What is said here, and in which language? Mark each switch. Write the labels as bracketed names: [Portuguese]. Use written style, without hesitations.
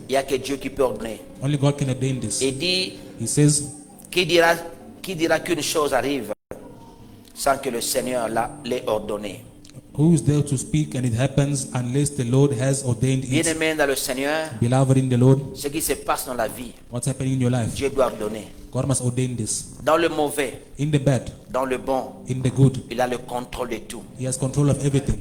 [French] il n'y a que Dieu qui peut ordonner. [English] Only God can ordain this. [French] Il dit, [English] He says, [French] qui dira qu'une chose arrive sans que le Seigneur l'ait ordonné? [English] who is there to speak and it happens unless the Lord has ordained it? [French] Bien-aimé dans le Seigneur, [English] Beloved in the Lord, [French] ce qui se passe dans la vie, [English] what's happening in your life? [French] Dieu doit ordonner. [English] God must ordain this. [French] Dans le mauvais, [English] In the bad, [French] dans le bon, [English] in the good, [French] il a le contrôle de tout. [English] He has control of everything.